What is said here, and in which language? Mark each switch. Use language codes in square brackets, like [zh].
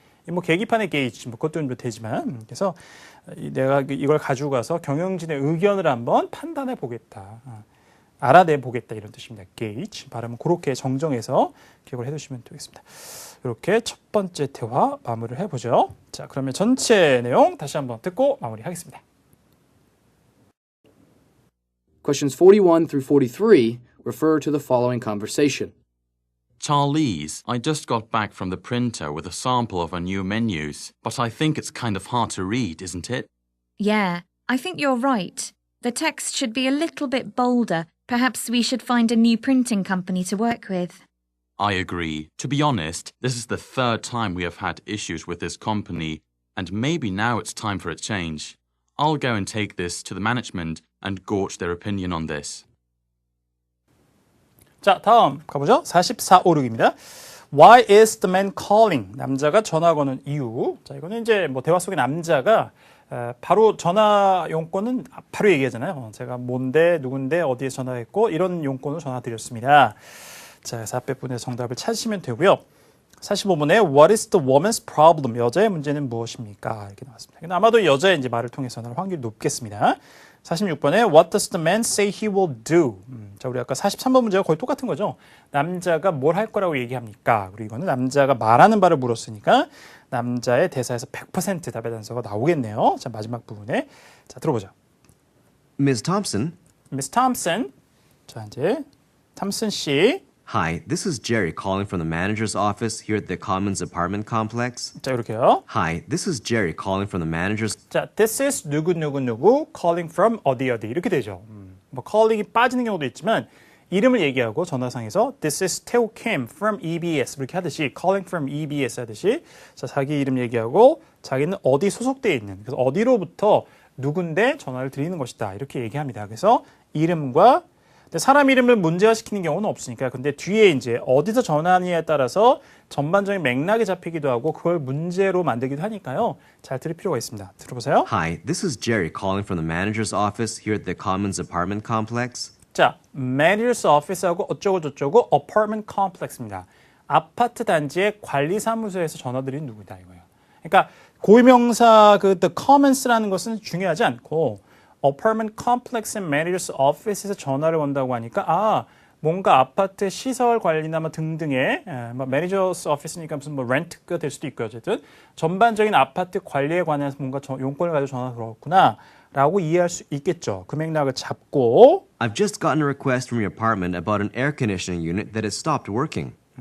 [ko] 뭐 계기판의 게이지, 뭐 그것도 좀 되지만 그래서 내가 이걸 가지고 가서 경영진의 의견을 한번 판단해 보겠다. 알아내 보겠다 이런 뜻입니다. gauge 발음은 그렇게 정정해서 기억을 해두시면 되겠습니다. 이렇게 첫 번째 대화 마무리를 해보죠. 자, 그러면 전체 내용 다시 한번 듣고 마무리하겠습니다. [en] Questions 41 through 43 refer to the following conversation. Charlize, I just got back from the printer with a sample of our new menus, but I think it's kind of hard to read, isn't it? Yeah, I think you're right. The text should be a little bit bolder. Perhaps we should find a new printing company to work with. I agree. To be honest, this is the third time we have had issues with this company, and maybe now it's time for a change. I'll go and take this to the management and gauge their opinion on this. [ko] 자, 다음 가보죠. 4456입니다. [en] Why is the man calling? [ko] 남자가 전화 거는 이유. 자, 이거는 이제 뭐 대화 속의 남자가 바로 전화 용건은 바로 얘기하잖아요. 제가 뭔데, 누군데, 어디에 전화했고 이런 용건으로 전화 드렸습니다. 자, 그래서 앞에 분의 정답을 찾으시면 되고요. [en] 45번에 What is the woman's problem? [ko] 여자의 문제는 무엇입니까? 이렇게 나왔습니다. 근데 아마도 여자의 이제 말을 통해서 나올 확률이 높겠습니다. [en] 46번에 What does the man say he will do? [ko] 자, 우리 아까 43번 문제가 거의 똑같은 거죠. 남자가 뭘 할 거라고 얘기합니까? 그리고 이거는 남자가 말하는 바를 물었으니까 남자의 대사에서 100% 답의 단서가 나오겠네요. 자, 마지막 부분에 자, 들어보죠. [en] Ms. Thompson? [ko] Miss Thompson. 자, 이제 탐슨 씨. [en] Hi, this is Jerry calling from the manager's office here at the Commons apartment complex. [ko] 자, 이렇게요. [en] Hi, this is Jerry calling from the manager's... [ko] 자, [en] this is [ko] 누구 [en] calling from [ko] 어디 이렇게 되죠. 뭐 calling이 빠지는 경우도 있지만 이름을 얘기하고 전화상에서 [en] this is Teo Kim from EBS [ko] 이렇게 하듯이 [en] calling from EBS [ko] 하듯이 자, 자기 이름 얘기하고 자기는 어디 소속되어 있는 그래서 어디로부터 누군데 전화를 드리는 것이다 이렇게 얘기합니다. 그래서 이름과 근데 사람 이름을 문제화시키는 경우는 없으니까 근데 뒤에 이제 어디서 전화하느냐에 따라서 전반적인 맥락이 잡히기도 하고 그걸 문제로 만들기도 하니까요. 잘 들을 필요가 있습니다. 들어보세요. [en] Hi, this is Jerry calling from the manager's office here at the Commons apartment complex. [ko] 자, manager's office하고 어쩌고 저쩌고 apartment complex입니다. 아파트 단지의 관리사무소에서 전화드린 누구다 이거예요. 그러니까 고유명사 그 the commons라는 것은 중요하지 않고 [en] apartment complex and manager's office [ko] 에서 전화를 건다고 하니까 뭔가 아파트 시설 관리나 뭐 등등의 뭐 매니저스 오피스니까 무슨 뭐 렌트가 될 수도 있고요. 어쨌든 전반적인 아파트 관리에 관해서 뭔가 용건을 가지고 전화가 들어왔구나라고 이해할 수 있겠죠. 그 맥락을 잡고 [en] I've just gotten a request from your apartment about an air conditioning unit that has stopped working.